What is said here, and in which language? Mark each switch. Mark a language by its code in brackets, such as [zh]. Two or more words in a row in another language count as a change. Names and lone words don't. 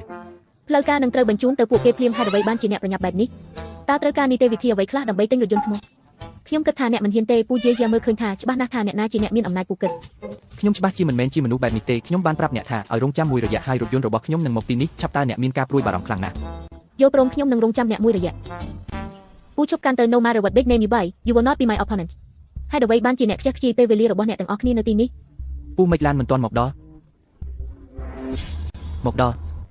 [km] ផ្លូវការនឹងត្រូវបញ្ជូនទៅពួកគេភ្លាមហេតុអ្វីបានជាអ្នកប្រញាប់បែបនេះតើត្រូវការនីតិវិធីអ្វីខ្លះដើម្បីទិញរថយន្តថ្មីខ្ញុំគិតថាអ្នកមិនហ៊ានទេពូយាមើលឃើញថាច្បាស់ណាស់ថាអ្នកណាជាអ្នកមានអំណាចពូគិត ខ្ញុំច្បាស់ជាមិនមែនជាមនុស្សបែបនេះទេខ្ញុំបានប្រាប់អ្នកថាឲ្យរងចាំមួយរយៈហើយរថយន្តរបស់ខ្ញុំនឹងមកទីនេះឆាប់តើអ្នកមានការព្រួយបារម្ភខ្លាំងណាស់ យល់ព្រមខ្ញុំនឹងរងចាំអ្នកមួយរយៈពូជប់កាន់ទៅ [en] no matter what big name you buy you will not be my opponent [km] ហើយអ្វីបានជាអ្នកខ្ជះខ្ជាយពេលវេលារបស់អ្នកទាំងអស់គ្នានៅទីនេះ ពូមិនឡានមិនទាន់មកដល់